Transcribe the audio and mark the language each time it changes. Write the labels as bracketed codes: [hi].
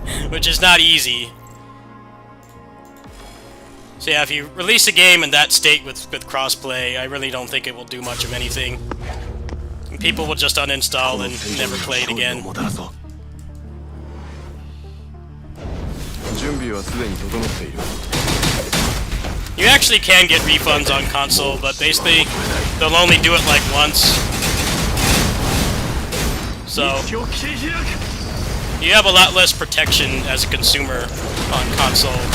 [en] Which is not easy. So yeah, if you release a game in that state with crossplay, I really don't think it will do much of anything. People will just uninstall and never play it again. [ja] 準備はすでに整っている。 [en] You actually can get refunds on console, but basically they'll only do it like once. So you have a lot less protection as a consumer on console.